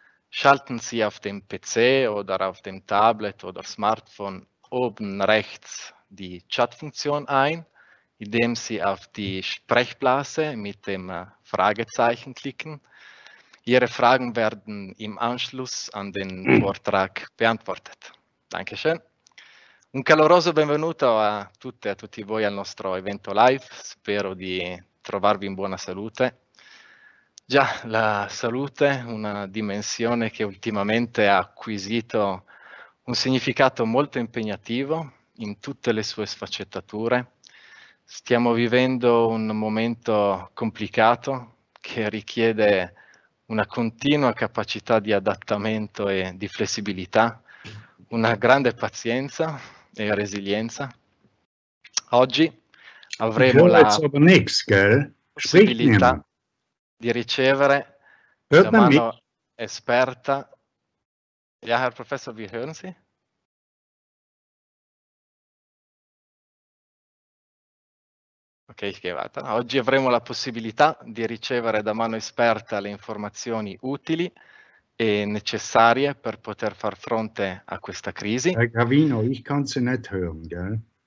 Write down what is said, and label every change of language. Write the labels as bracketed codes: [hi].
[de] Schalten Sie auf dem PC oder auf dem Tablet oder Smartphone oben rechts die Chatfunktion ein, indem Sie auf die Sprechblase mit dem Fragezeichen klicken. Ihre Fragen werden im Anschluss an den Vortrag beantwortet. Dankeschön. [it] Un caloroso benvenuto a tutte e a tutti voi al nostro evento live. Spero di trovarvi in buona salute. Già, la salute, una dimensione che ultimamente ha acquisito un significato molto impegnativo in tutte le sue sfaccettature. Stiamo vivendo un momento complicato che richiede una continua capacità di adattamento e di flessibilità, una grande pazienza e resilienza. Oggi avremo la possibilità di ricevere da mano esperta. [de] Ja, Herr Professor, wie hören Sie? Ok, ich gehe weiter. [it] Oggi avremo la possibilità di ricevere da mano esperta le informazioni utili e necessarie per poter far fronte a questa crisi. [de] Herr Gravino, ich kann Sie nicht hören, gell?